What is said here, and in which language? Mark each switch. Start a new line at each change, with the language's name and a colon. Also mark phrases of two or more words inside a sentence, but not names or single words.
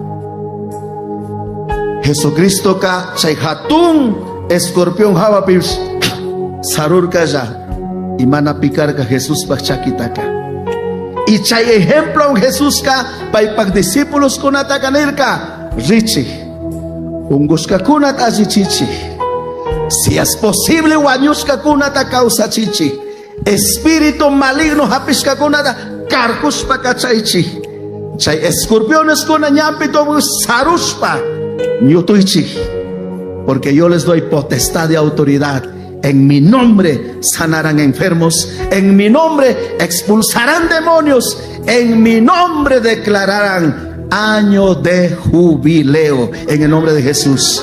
Quechua: Jesucristo ka chay hatun escorpión hawapis sarurka ya y mana picarka Jesús pachakitaka. Y chay ejemplo Jesús ka paipak discípulos kunatakanirka richi unguska kunat ajichichi.
Spanish: Si es posible,
Quechua: guanyuska kunata causa chichi.
Spanish: Espíritu maligno
Quechua: hapiska kunata karkuspa kachaichi. Chay escorpiones kuna ñampito saruspa ñutuichi.
Spanish: Porque yo les doy potestad y autoridad. En mi nombre sanarán enfermos. En mi nombre expulsarán demonios. En mi nombre declararán año de jubileo. En el nombre de Jesús.